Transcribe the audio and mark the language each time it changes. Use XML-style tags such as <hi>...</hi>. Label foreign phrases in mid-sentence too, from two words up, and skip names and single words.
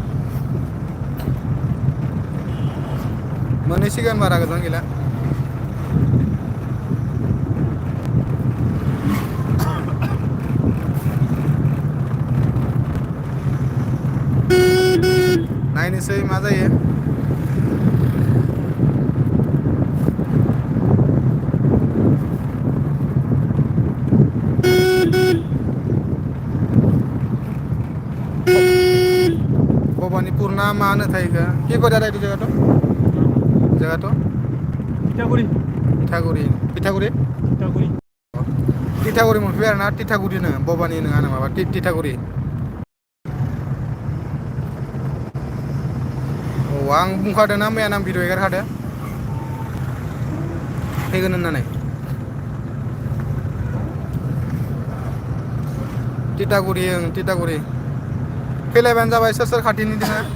<brx>मोनहैसिगोन बारा गोजान गैला नायनोसै मा जायो भबानिपुर ना मा होनो थायो</brx> <as>কি কয় দাদা এইটো জেগাটো জেগাটো পিঠাগুৰি পিঠাগুৰি পিঠাগুৰি পিঠাগুৰি</as> <brx>तिथागुरि मोनफैबाय आरोना तिथागुरि नो भबानि नङा माबा तिथागुरि औ आं बुंखादों ना मैया आं भिडिअ एगारखादों फैगोन होननानै तिथागुरि ओं तिथागुरि फैलायबानो जाबाय सोर सोर खाथिनि दोङो</brx>